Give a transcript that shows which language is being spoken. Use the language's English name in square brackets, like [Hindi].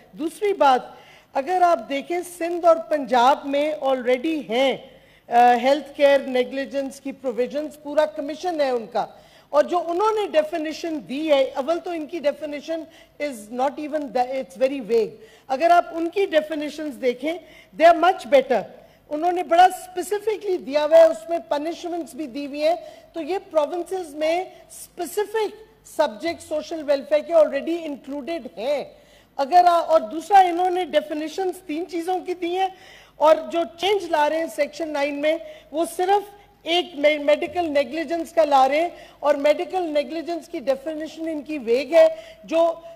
[Urdu] دوسری بات, اگر آپ دیکھیں سندھ اور پنجاب میں آلریڈی ہیں ہیلتھ کیئر نیگلیجنس کی پروویژنز, پورا کمیشن ہے ان کا, اور جو انہوں نے ڈیفینیشن دی ہے, اول تو ان کی definition [English] Is not even, it's very vague. [Urdu] اگر آپ ان کی ڈیفینیشنز دیکھیں [English] They are much better. [Urdu] انہوں نے بڑا اسپیسیفکلی دیا ہوا ہے, اس میں پنشمنٹس بھی دی ہوئی ہیں. تو یہ پروونسز میں اسپیسیفک سبجیکٹ سوشل ویلفیئر کے آلریڈی انکلوڈیڈ ہیں. اگر اور دوسرا انہوں نے ڈیفینیشنز 3 چیزوں کی دی ہیں, اور جو چینج لا رہے ہیں سیکشن 9 میں وہ صرف ایک میڈیکل نیگلیجنس کا لا رہے ہیں, اور میڈیکل نیگلیجنس کی ڈیفینیشن ان کی ویگ ہے. جو